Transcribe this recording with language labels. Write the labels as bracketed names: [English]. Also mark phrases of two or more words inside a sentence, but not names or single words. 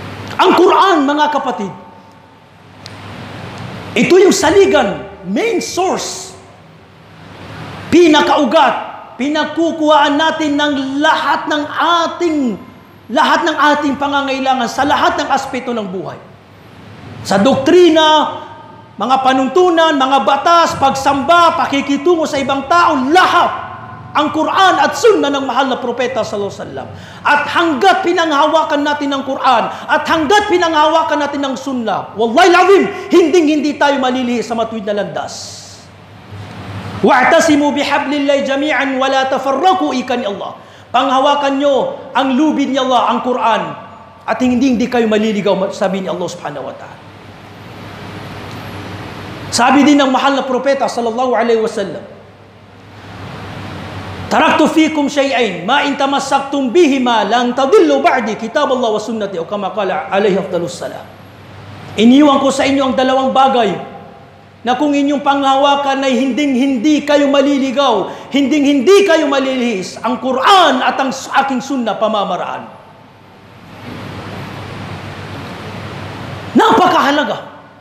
[Filipino] Ang Quran, mga kapatid, ito yung saligan, [English] main source, [Filipino] pinakaugat, pinagkukuhaan natin ng lahat ng ating pangangailangan sa lahat ng aspeto ng buhay. Sa doktrina, mga panuntunan, mga batas, pagsamba, pakikitungo sa ibang tao, lahat ang Quran at Sunnah ng mahal na propeta [Arabic] صلى الله عليه وسلم. [Filipino] At hanggat pinanghawakan natin ng Quran at hanggat pinanghawakan natin ng Sunnah, [Arabic] والله لازم, [Filipino] hindi tayo malilihi sa matuwid na landas. [Arabic] واعتصموا بحبل الله جميعا ولا تفرقوا، إكان الله. [Filipino] Panghawakan nyo ang lubid ni Allah, ang Quran, at hindi kayo maliligaw, sabi ni Allah [Arabic] سبحانه وتعالى. [Filipino] Sabi din ng mahal na propeta [Arabic] صلى الله عليه وسلم، تركت فيكم شيئين ما إن تمسكتم بهما لن تضلوا بعدي، كتاب الله وسنتي، أو كما قال عليه أفضل السلام. [Filipino] Iniwan ko sa inyo ang dalawang bagay na kung inyong panghawakan ay hindi kayo maliligaw, hindi kayo malilihis, ang Quran at ang aking sunnah pamamaraan. Napakahalaga.